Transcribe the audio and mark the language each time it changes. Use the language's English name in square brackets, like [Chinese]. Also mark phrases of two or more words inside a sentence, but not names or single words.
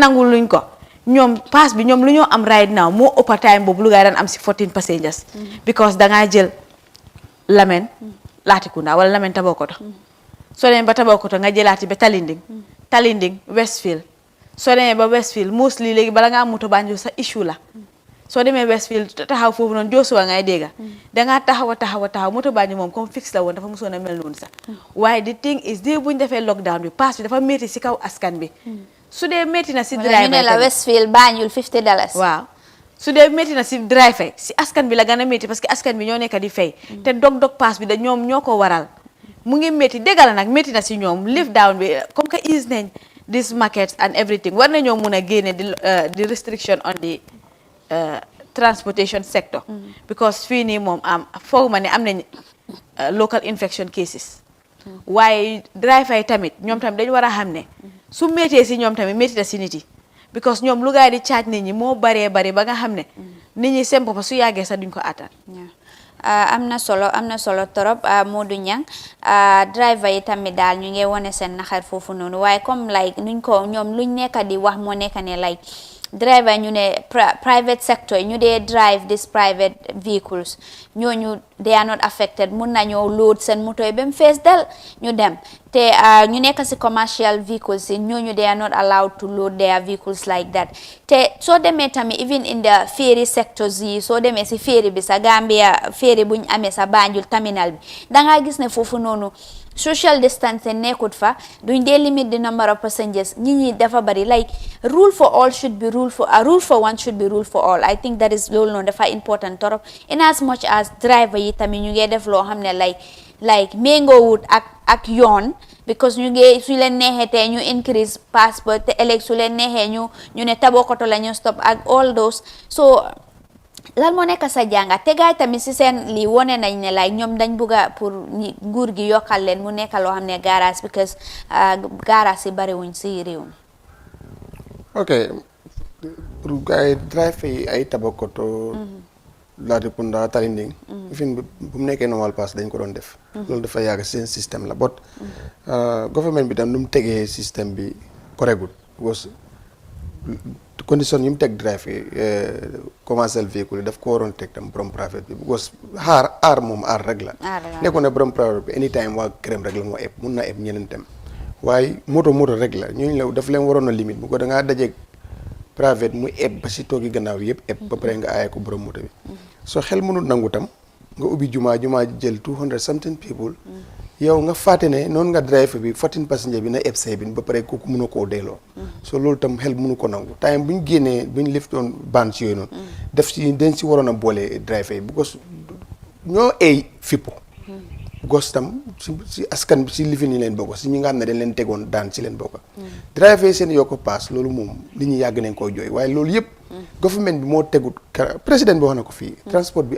[Wolof] nangul luñ ko ñoom pass bi ñoom lu ñoo am [English] right now [Wolof] moo ëpp time boobu lu gaay daan am si 14 [English] passengers because [Wolof] dangaa jël Lamin Latrikunda wala Lamin Tabakoto soo demee ba Tabakoto nga jëlaati ba Talinding Westfield soo demee ba Westfield mostly léegi bala nga am moto Banjul sa issue la soo demee Westfield taxaw foofu noonu Joshua ngay dégga dangaa taxaw moto Banjul moom [French] comme fixe [Wolof] la woon dafa mosoon a mel noonu sax waaye [English] the thing is [Wolof] di buñ defee lockdown bi pass bi dafa métti si kaw askan bi su dee métti na si driver ñu ne la Westfield Banjul $50 waaw su dee métti na si driver si askan bi la gën a métti [French] parce que [Wolof] askan bi ñoo nekk di fay te dog pass bi da ñoom ñoo ko waral mu ngi métti dégg la nag métti na si ñoom lift down bi [French] comme que [Wolof] ease nañ [English] this markets and everything [Wolof] war nañoo mun a génne di [English] restriction on the transportation sector because [Wolof] fii nii moom foog ma ne am nañ [English] local infection cases [Wolof] waaye driver yi tamit ñoom tamit dañu war a xam ne su méttee si ñoom tamit métti na si nit yi because ñoom lu gaay di charge nit ñi moo baree bari ba nga xam ne nit ñi seen bopp su yàggee sax duñ ko attan am na solo torop Modou Niang driver yi tamit daal ñu ngi wone seen naxar foofu noonu waaye comme like nuñ ko ñoom luñ nekk di wax moo nekk ne like driver ñu ne [English] private sector [Wolof] ñu dee [English] drive these private vehicles [Wolof] ñooñu [English] they are not affected [Wolof] mun nañoo load seen moto yi ba mu fees del ñu dem te ñu nekk si [English] commercial vehicles [Wolof] yi ñooñu [English] they are not allowed to load their vehicles like that [Wolof] te soo demee tamit [English] even in the ferry sectors [Wolof] yi soo demee si ferry bi sa Gambia ferry buñ amee sa Banjul terminal bi dangaa gis ne foofu noonu [English] social distancing [Wolof] nekkut fa duñ dee [English] limit the number of passengers [Wolof] ñi dafa bari [English] like rule for all should be rule for one should be rule for all I think that is [Wolof] loolu noonu dafa important torop [English] in as much as [Wolof] driver yi tamit ñu ngi def loo xam ne like méngoowut ak yoon because ñu ngi su leen neexee te ñu [English] increase passport [Wolof] te ëllëg su leen neexee ñu ne Tabakoto la ñu stop ak [English] all those so [Wolof] lan moo nekk sa jàngat te gaay tamit si seen lii wone nañ ne like ñoom dañ bugga pour nguur gi yokkal leen mu nekk loo xam ne garage because garage yi bariwuñ si réew mi ok pour gaay drive yi ay Tabakoto Latrikunda Talinding fin bu mu nekkee normal pass dañ ko doon def loolu dafa yàgg seen système la bot government bi tam nu mu tegee système bi correct was condition yi mu teg drive yi [French] commercial véhicule [Wolof] yi daf ko waroon teg tam borom private bi because aar moom aar rek la nekkoon ne borom private bi anytime waa këram rek la moo eb mun na eb ñeneen tam waaye moto rek la ñooñu la daf leen waroon a limite bu ko da ngaa dajeeg private mu eb ba si toogi gannaaw yëpp eb ba pare nga aaye ko borom moto bi soo xel mënul nangu tam nga ubbi jumaa jël 200 [English] something people [Wolof] yow nga fàtte ne noonu nga drive bi 14 passenger bi na eb say bin ba pare kooku mënu koo delloo so loolu tam xel mënu ko nangu time bu ñu génnee bu ñu liftoon ban si yooyu noonu def si dañ si waroon a boole drive yi because ñoo fippu gos tam si askan bi si lifin yi leen bokk si ñi nga xam ne dañ leen tegoon daan si leen bokk drive yi seen yokk paas loolu moom li ñu yàgg nañ koy jooy waaye loolu yëpp government bi moo tegut président bi wax na ko fii transport bi